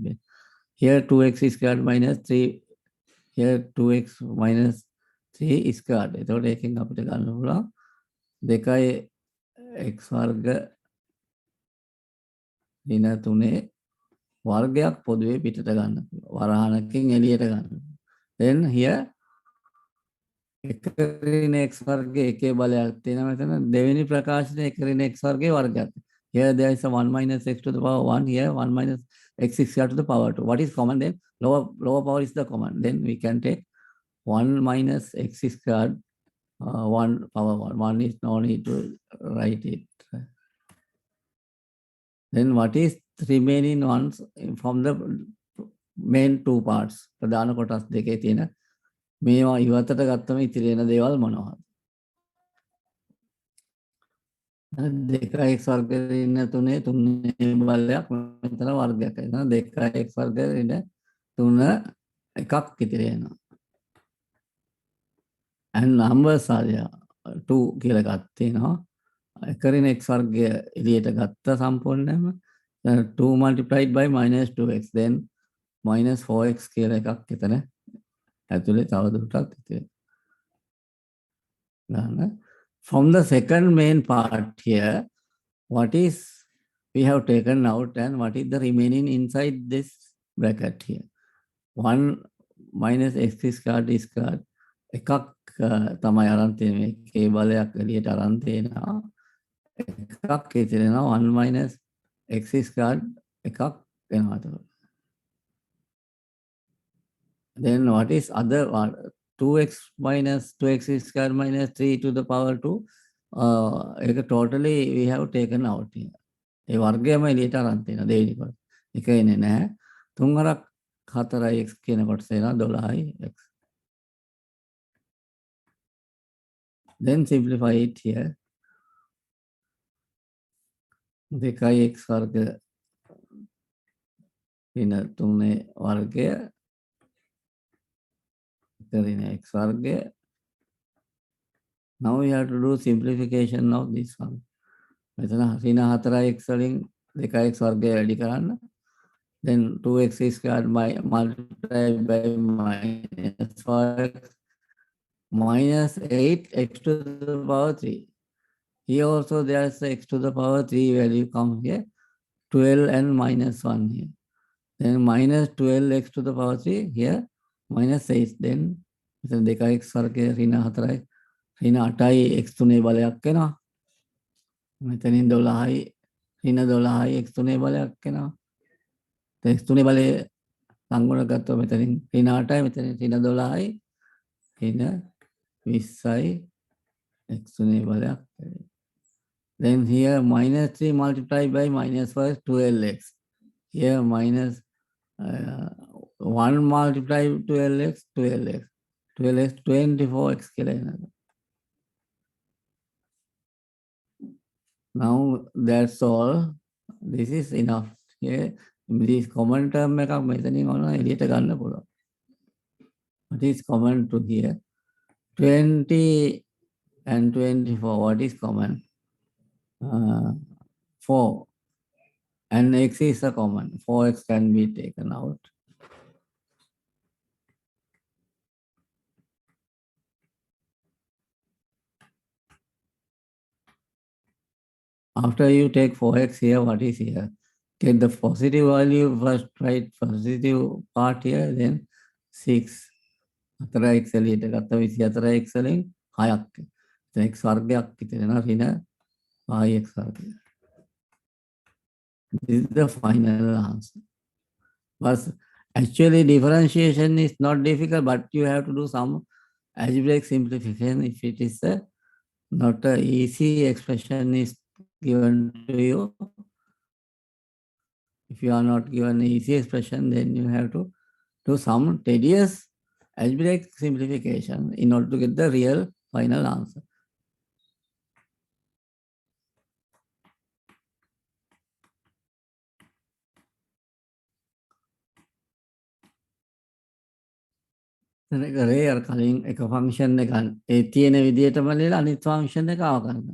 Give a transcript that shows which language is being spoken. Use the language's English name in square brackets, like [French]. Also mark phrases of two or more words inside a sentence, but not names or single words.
[English] Here 2x squared minus 3, here 2x minus 3 squared. [Sinhala] එතකොට එකෙන් අපිට ගන්න පුළුවන් දෙකයි x වර්ග ඍණ තුනේ වර්ගයක් පොදුවේ පිටට ගන්න පුළුවන්. වරහණකින් එළියට ගන්න. [English] Then here [Sinhala] එක ඍණ x වර්ගයේ එකේ බලයක් තියෙනවා මෙතන දෙවෙනි ප්‍රකාශනයේ එක ඍණ x වර්ගයේ වර්ගයක්. [English] Here there is a 1 minus x to the power 1, here 1 minus x squared to the power 2. What is common then? Lower power is the common. Then we can take 1 minus x squared 1 power 1. 1 is no need to write it. Then what is the remaining ones from the main two parts? [Sinhala] ප්‍රධාන කොටස් දෙකේ තියෙන මේවා ඉවතට ගත්තම ඉතිරි වෙන දේවල් මොනවද? දෙකයි x වර්ග ඍණ තුනේ තුනේ බලයක් මෙතන වර්ගයක් වෙනවා. දෙකයි x වර්ග ඍණ තුන එකක් ඉතිරි වෙනවා. [English] And numbers are 2 [Sinhala] කියලා එකක් තියෙනවා. එක ඍණ x වර්ගය එළියට ගත්ත සම්පූර්ණයෙන්ම [English] 2 multiplied by minus 2x then minus 4x [Sinhala] කියලා එකක් එතන ඇතුලේ තවදුරටත් ඉතිරි. [English] From the second main part here, what is we have taken out and what is the remaining inside this bracket here? 1 minus x squared is squared. [Sinhala] එකක් තමයි අරන් තියෙන්නේ. මේකේ බලයක් එළියට අරන් තියෙනවා. එකක් ඉතිරෙනවා [English] 1 minus x squared [Sinhala] එකක් වෙනවා. [English] Then what is other one? 2x minus 2x squared minus 3 to the power 2. ඒක totally we have taken out here. [Sinhala] ඒ වර්ගයම එළියට අරන් තියෙනවා දෙවෙනි කොට. එක එන්නේ නැහැ. තුන් වරක් 4x කියන කොටස එනවා 12x. [English] Then simplify it here. [Sinhala] දෙකයි x වර්ග ඍණ තුනේ වර්ගය ඍණ x වර්ගය. [English] Now we have to do simplification of this one. [Sinhala] මෙතන ඍණ 4x වලින් 2x වර්ගය වැඩි කරන්න. [English] Then 2x squared multiplied by minus 4x minus 8x to the power 3. Here also there is x to the power 3 value come here. 12 and minus 1 here. Then minus 12x to the power 3 here. minus 8. Then [Sinhala] මෙතන 2x වර්ගය ඍණ 4යි ඍණ 8යි x 3 බලයක් වෙනවා. මෙතනින් 12යි ඍණ 12යි x 3 බලයක් වෙනවා. x 3 බලය සංගුණ ගත්තොත් මෙතනින් ඍණ 8යි මෙතනින් ඍණ 12යි ඍණ 20යි x තුනේ බලයක්. [English] Then here minus 3 multiplied by minus 1 12x. Here minus 1 multiplied 12x 12x. [Sinhala] 12x 24x කියලා එනවා. [English] Now that's all. This is enough. Here this common term [Sinhala] එකක් මෙතනින් ඔන්න එළියට ගන්න පුළුවන්. [English] What is common to here? 20 and 24. What is common? 4. And x is a common. 4x can be taken out. After you take 4x here, what is here? Get the positive value first, right? Positive part here, then 6. [Sinhala] 4x එළියට ගත්ත 24x වලින් 6ක්. දැන් x වර්ගයක් විතරනවා ඍණ 5x වර්ගය. [English] This is the final answer. But actually differentiation is not difficult, but you have to do some algebraic simplification if it is not an easy expression is given to you. If you are not given an easy expression, then you have to do some tedious algebraic simplification in order to get the real final answer. [Sinhala] කරේ අර කලින් එක ෆන්ක්ෂන් එක ඒ තියෙන විදිහටම ලියලා අනිත් ෆන්ක්ෂන් එක ආව කරන්න.